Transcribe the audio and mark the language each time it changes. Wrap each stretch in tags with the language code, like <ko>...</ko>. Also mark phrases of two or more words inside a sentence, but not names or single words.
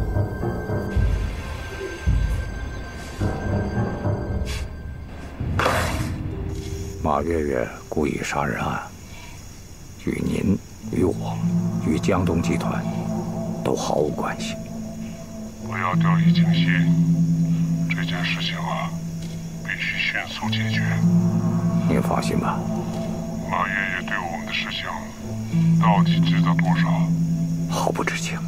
<zh>馬月月故意殺人案，與您、與我、與江東集團都毫無關係。不要掉以輕心，這件事情啊，必須迅速解決。您放心吧。馬月月對我們的事情到底知道多少？毫不知情。</zh>